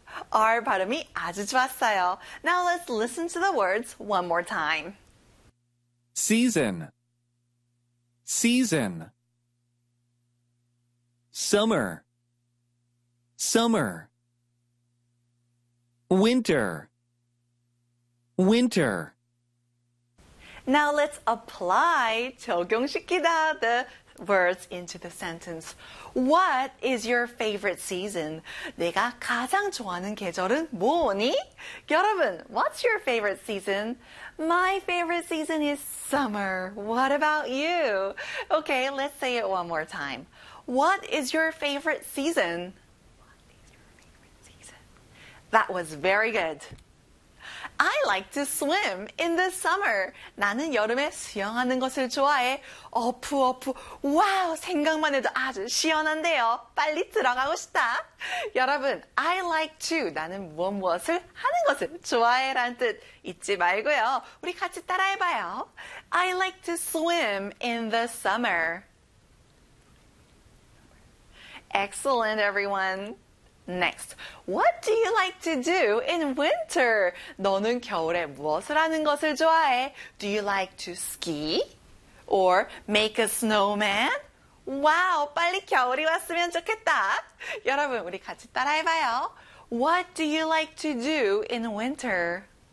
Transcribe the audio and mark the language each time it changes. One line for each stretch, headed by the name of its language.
Korean: R 발음이 아주 좋았어요.
English: Now let's listen to the words one more time. Season. Season. Summer. Summer. Winter. Winter. Now let's apply
Korean: 적용시키다
English: the words into the sentence. What is your favorite season?
Korean: 내가 가장 좋아하는 계절은 뭐니?
English: 여러분, what's your favorite season? My favorite season is summer. What about you? Okay, let's say it one more time. What is your favorite season? That was very good. I like to swim in the summer.
Korean: 나는 여름에 수영하는 것을 좋아해. 어푸 어푸. 와우, 생각만 해도 아주 시원한데요. 빨리 들어가고 싶다. 여러분,
English: I like to.
Korean: 나는 무엇을 하는 것을 좋아해 라는 뜻 잊지 말고요. 우리 같이 따라해봐요.
English: I like to swim in the summer. Excellent, everyone. Next, what do you like to do in winter?
Korean: 너는 겨울에 무엇을 하는 것을 좋아해?
English: Do you like to ski? Or make a snowman?
Korean: Wow, 빨리 겨울이 왔으면 좋겠다. 여러분, 우리 같이 따라해봐요.
English: What do you like to do in winter?